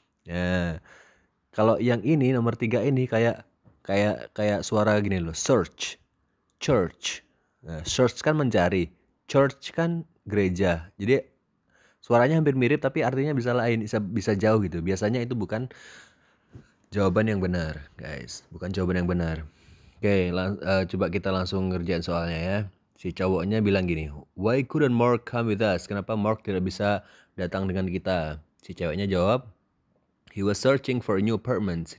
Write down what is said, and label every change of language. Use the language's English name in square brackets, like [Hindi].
[Indonesian] Nah, kalau yang ini nomor 3 ini kayak kayak kayak suara gini loh, search, church. Nah, search kan mencari, church kan gereja. Jadi suaranya hampir mirip tapi artinya bisa lain, bisa jauh gitu. Biasanya itu bukan jawaban yang benar, guys. Bukan jawaban yang benar. Oke, coba kita langsung ngerjain soalnya ya. Si cowoknya bilang gini, [English] "Why couldn't Mark come with us?" [Indonesian] Kenapa Mark tidak bisa datang dengan kita? Si ceweknya jawab, [English] "He was searching for a new apartment."